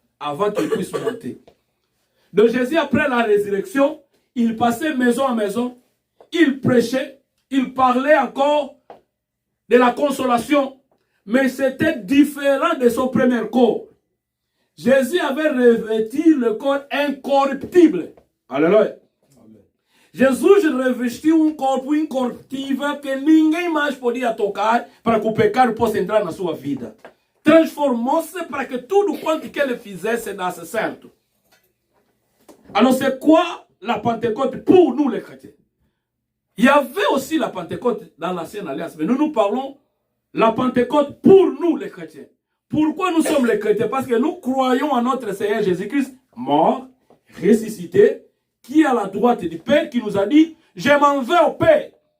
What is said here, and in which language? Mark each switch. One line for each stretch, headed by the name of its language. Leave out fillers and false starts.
French: Avant qu'il puisse monter. Donc Jésus, après la résurrection, il passait maison à maison. Il prêchait. Il parlait encore de la consolation. Mais c'était différent de son premier corps. Jésus avait revêtu le corps incorruptible. Alléluia.
Portuguese: Jesus revestiu corpo incorruptível que ninguém mais podia tocar para que o pecado possa entrar na sua vida. Transformou-se para que tudo quanto que ele fizesse desse certo.
French: Alors c'est quoi la Pentecôte pour nous les chrétiens? Il y avait aussi la Pentecôte dans l'Ancienne Alliance, mais nous parlons la Pentecôte pour nous les chrétiens. Pourquoi nous sommes les chrétiens? Parce que nous croyons en notre Seigneur Jésus-Christ, mort, ressuscité, qui est à la droite du Père, qui nous a dit, je m'en vais au Père.